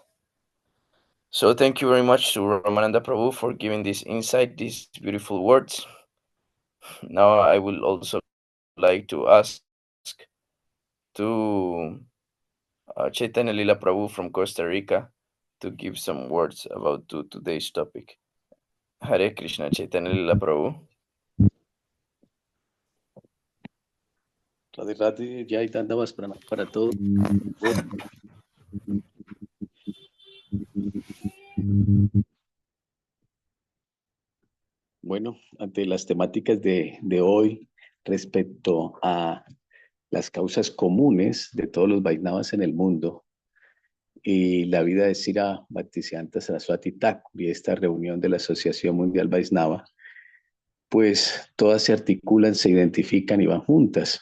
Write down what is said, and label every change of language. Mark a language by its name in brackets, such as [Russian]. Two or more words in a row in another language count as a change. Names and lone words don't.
[English] So thank you very much to Ramananda Prabhu for giving this insight, these beautiful words. Now I will also like to ask to Chaitanya Lila Prabhu from Costa Rica to give some words about today's topic. Hare Krishna, Chaitanya Lila Prabhu. [Spanish] Radhe Radhe, [Sanskrit] जय दण्डवत् प्रणाम [Spanish] para todos. Bueno, ante las temáticas de hoy respecto a las causas comunes de todos los Vaisnavas en el mundo y la vida de Srila Bhaktisiddhanta Sarasvati Thakura y esta reunión de la Asociación Mundial Vaisnava, pues todas se articulan, se identifican y van juntas.